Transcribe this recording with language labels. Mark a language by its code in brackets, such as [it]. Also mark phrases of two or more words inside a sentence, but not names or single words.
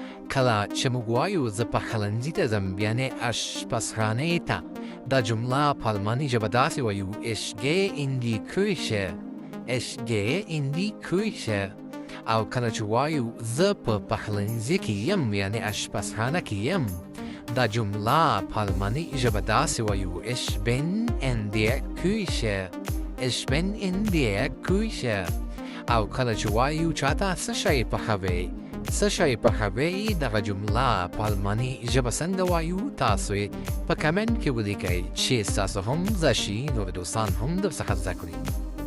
[ps] کله چې موږ وایو زه پخلنځي ته ځم یعنې اشپزخانې ته دا جمله په الماني ژبه داسې وایو [de] ich gehe in die Küche ich gehe in die Küche [ps] او کله چې وایو زه په پخلنځي کې یم یعنې اشپزخانه کې یم دا جمله په الماني ژبه داسې وایو [de] ich bin in der Küche ich bin in der Küche [ps] او کله چې وایو چاته څه شی پخوې څه شی پخوې دغه جمله په الماني ژبه څنګه وایو تاسو یې په کمنټ کې ولیکئ چې ستاسو هم زده شي نور دوستان هم درڅخه زده کړي